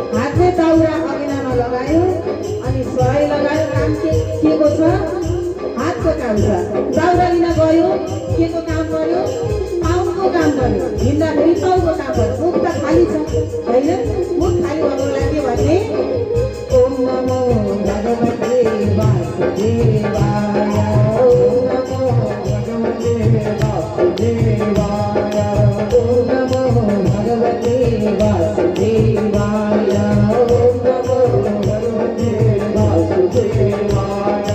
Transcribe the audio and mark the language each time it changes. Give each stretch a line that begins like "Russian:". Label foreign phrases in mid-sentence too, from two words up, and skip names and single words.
Nepali: हातले दाउरा अगिनामा लगायो अनि सराई लगायो। काम के को छ? हातको काम छ। दाउरा लिन गयो, के को काम गर्यो? पाउको काम गर्यो। हिँड्दाखेरि टाउको काम गर्यो। मुख त खाली छ होइन? मुख खाली भएको के भने
Sanskrit: ओम नमो भगवते वासुदेवाय, ओम नमो भगवते वासुदेवाय, ओम नमो भगवते वासुदेवाय, ओम नमो भगवते वासुदेवाय।